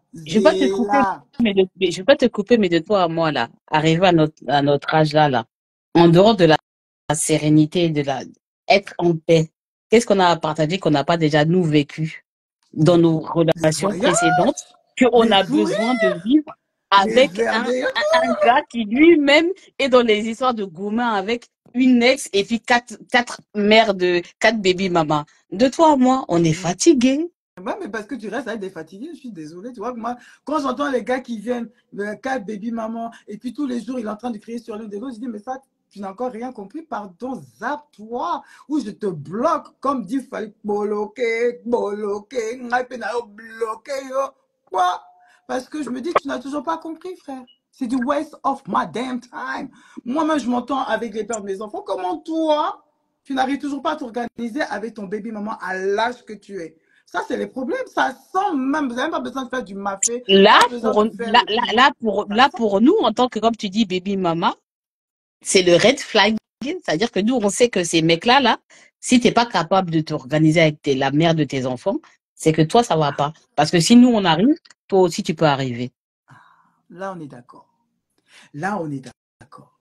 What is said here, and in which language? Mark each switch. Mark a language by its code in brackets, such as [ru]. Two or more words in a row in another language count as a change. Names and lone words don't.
[fr] Je ne vais pas te couper, mais de toi à moi, là, arrivé à notre âge là, en dehors de la sérénité, être en paix, qu'est-ce qu'on a à partager qu'on n'a pas déjà nous vécu dans nos relations précédentes, qu'on a besoin de vivre avec un gars qui lui-même est dans les histoires de gourmand avec une ex et puis 4 mères de 4 [en] baby mamas. [fr] De toi à moi, on est fatigué. Ouais, mais parce que tu restes avec des fatigués, je suis désolée. Tu vois, moi, quand j'entends les gars qui viennent, 4 baby maman, et puis tous les jours, il est en train de crier sur l'un de l'autre, je dis, mais ça, tu n'as encore rien compris, pardon, zappe-toi, ou je te bloque, comme dit, il fallait bloquer, quoi? Parce que je me dis, tu n'as toujours pas compris, frère. C'est du [en] waste of my damn time. [fr] Moi-même, je m'entends avec les pères de mes enfants. Comment toi, tu n'arrives toujours pas à t'organiser avec ton baby maman à l'âge que tu es? Ça, c'est les problèmes. Ça sent même. Vous n'avez même pas besoin de faire du mafé. Là, pour nous, en tant que, comme tu dis, [en] baby mama, [fr] c'est le [en] red flag. [fr] C'est-à-dire que nous, on sait que ces mecs-là, là, si tu n'es pas capable de t'organiser avec la mère de tes enfants, c'est que toi, ça ne va pas. Parce que si nous, on arrive, toi aussi, tu peux arriver. Là, on est d'accord. Là, on est d'accord.